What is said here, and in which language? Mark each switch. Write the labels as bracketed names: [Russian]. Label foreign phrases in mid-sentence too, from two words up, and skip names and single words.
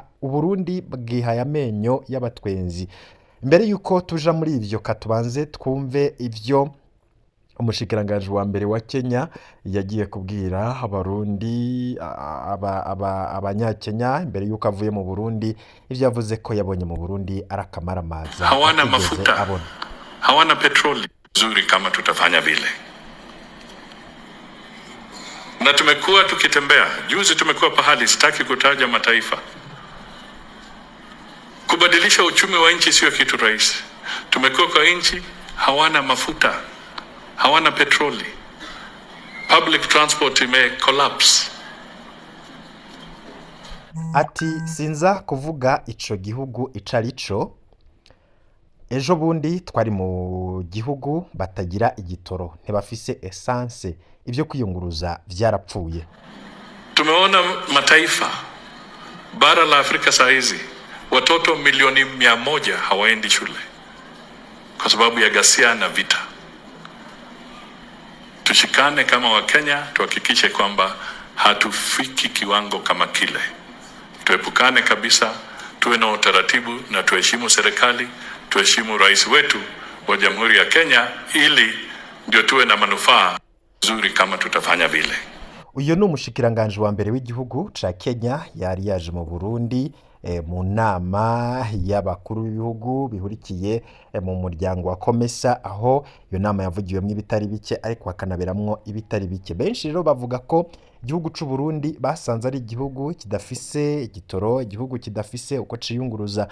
[Rundi] Uburundi bwihaye amenyo y'abatwenzi. Mbere yuko tuja muri ivyo katubanze twumve ivyo umushikiranganje wa mbere wa Kenya yagiye kubwira abarundi abanyakenya mbere yuko avuye mu Burundi. Ivyo yavuze ko yabonye mu Burundi arakamaramaza, [Swahili] hawana mafuta, hawana petroli nzuri kama tutafanya vile. Na tumekuwa tukitembea, juzi tumekuwa pahali, sitaki kutaja mataifa. Kubadilisha uchumi wa nchi sio kitu rahisi. Tumekuwa kwa nchi hawana mafuta, hawana petroli, [English] public transport ime collapse. [Rundi] Ati sinza kuvuga ico gihugu icarico. Ejo bundi twari mu gihugu batagira igitoro, ntibafise essence, ivyo kwiyunguruza vyarapfuye. [Swahili] Tumeona mataifa bara la Afrika saizi watoto milioni 100 hawaendi shule kwa sababu ya ghasia na vita. Tushikane kama Wakenya, tuhakikishe kwamba hatufiki kiwango kama kile. Tuepukane kabisa, tuwe na utaratibu na tuheshimu serikali, tuheshimu rais wetu wa Jamhuri ya Kenya, ili ndio tuwe na manufaa nzuri kama tutafanya vile. [Rundi] Uyo ni umushikiranganje wa mbere w'igihugu ca Kenya yari yaje mu Burundi mu nama y'abakuru b'ibihugu bihurikiye mu muryango wa komesa, aho iyo nama yavugiwemo ibitari bike ariko hakanaberamwo ibitari bike. Benshi rero bavuga ko igihugu c'u Burundi basanze ari igihugu kidafise igitoro, igihugu kidafise uko ciyunguruza.